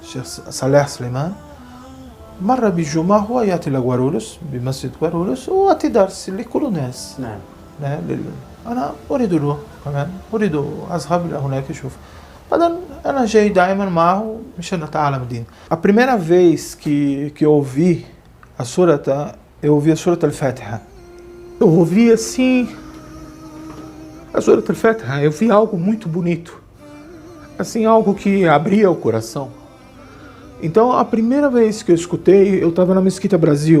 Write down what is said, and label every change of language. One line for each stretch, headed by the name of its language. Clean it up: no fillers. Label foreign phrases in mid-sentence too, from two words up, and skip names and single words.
Arabic: الشيخ صالح سليمان. مرة بالجمعة هو يأتي لغوارولوس بمسجد غوارولوس ويأتي درس لكل الناس. نعم. أنا أريد له كمان، أريد أذهب إلى هناك أشوف. بعدين أنا جاي دائما معه مشان نتعلم الدين.
Portuguese: A primeira vez que eu ouvi a surata, eu ouvi a surata al-Fatiha. Eu ouvi assim a surata al-Fatiha, eu vi algo muito bonito. Assim, algo que abria o coração. Então, a primeira vez que eu escutei, eu estava na Mesquita Brasil.